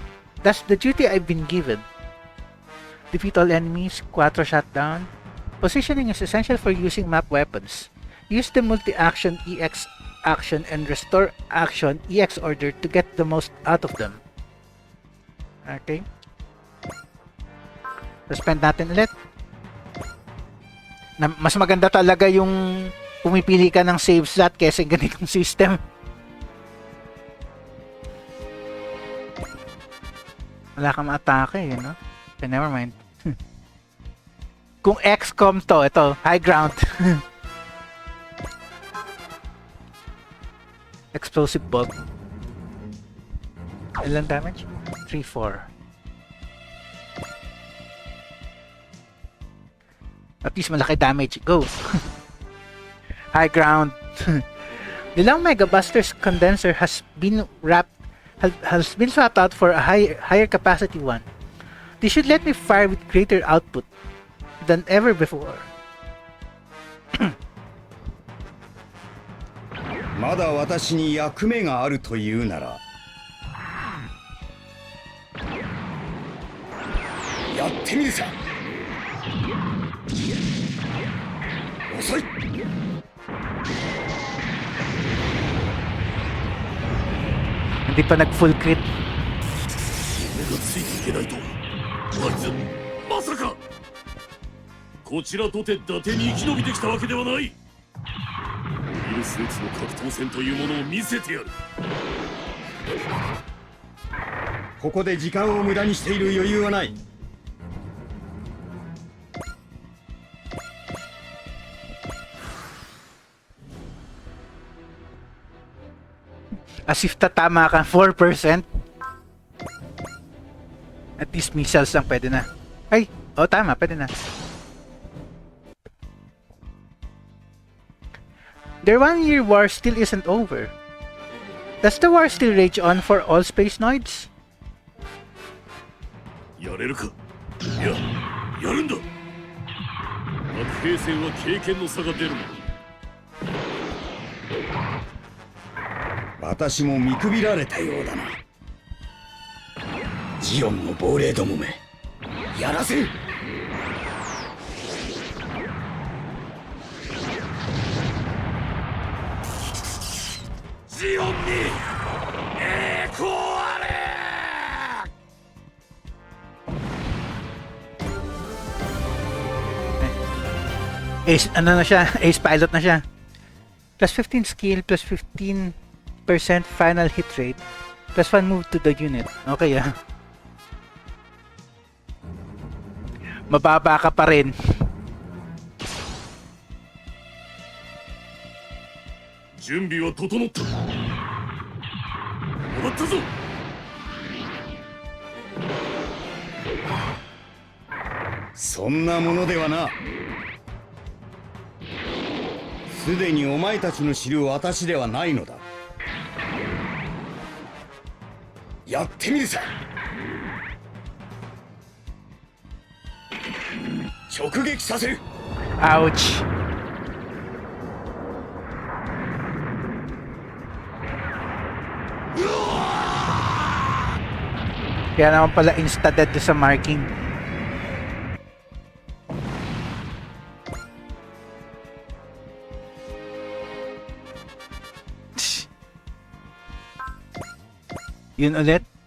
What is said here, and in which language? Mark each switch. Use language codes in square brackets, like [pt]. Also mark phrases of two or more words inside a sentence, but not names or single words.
[en] That's the duty I've been given. Defeat all enemies, Quattro shot down. Positioning is essential for using map weapons. Use the multi-action EX action and restore action EX order to get the most out of them. [tl] Okay. Suspend natin ulit. Mas maganda talaga yung pumipili ka ng [en] save slot [tl] kaysa ganitong system. Wala kang atake, [en] you know? Okay, never mind. [tl] Kung XCOM to, ito, [en] high ground. Explosive bug. [tl] Ilan damage? 3-4. [en] At least [tl] malaki damage. Go! [en] High ground. The Long Mega Buster's condenser has been swapped out for a higher capacity one. This should let me fire with greater output than ever before. [ja] まだ私に役目があるというならやってみるさ。遅い。 [tl] Hindi pa nag full crit. [ja] 目がついていけないと。あいつまさかこちらとて伊達に生き延びてきたわけではない。モビルスーツの格闘戦というものを見せてやる。ここで時間を無駄にしている余裕はない。 [en] As if [tl] tatama ka 4%. [en] At least [tl] missiles lang pwede na. Ay, tama, pwede na. [en] Their 1-year war still isn't over. Does the war still rage on for all space noids? [ja] やれるか。いや、やるんだ。核兵戦は経験の差が出るもの。私も見くびられたようだな。ジオンの亡霊どもめ、やらせる。ジオンに栄光あれ。 [en] Ace, [tl] ano na siya? [en] Ace pilot [tl] na siya. [en] Plus 15 skill, plus 15% final hit rate, plus 1 move to the unit. [tl] Okay, ah. Mababa ka pa rin. [ja] 準備は整った. おだったぞ. そんなものではな。すでにお前たちの知る私ではないのだ。やってみるさ。直撃させる。 [en] Ouch. [tl] Kaya naman pala insta-dead sa marking. Yun ulit.